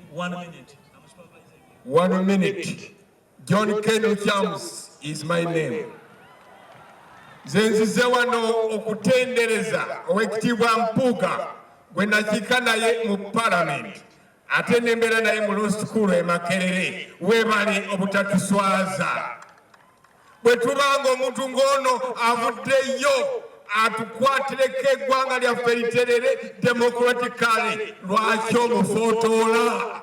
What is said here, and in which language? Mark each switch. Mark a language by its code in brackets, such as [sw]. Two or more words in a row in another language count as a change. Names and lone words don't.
[en] 1 minute. 1 minute. John K. Lukyamuzi is my name. [lg] Zenzize wano okutendereza owekitiibwa Mpuuga gwe nakiika naye mu Parliament ate nembera naye mu Lusukulu e Makerere webale obutatuswaza. Bwe tubanga omuntu ng'ono avuddeyo atukwatireko eggwanga lyaffe literere democratically, lwaki omufotoola?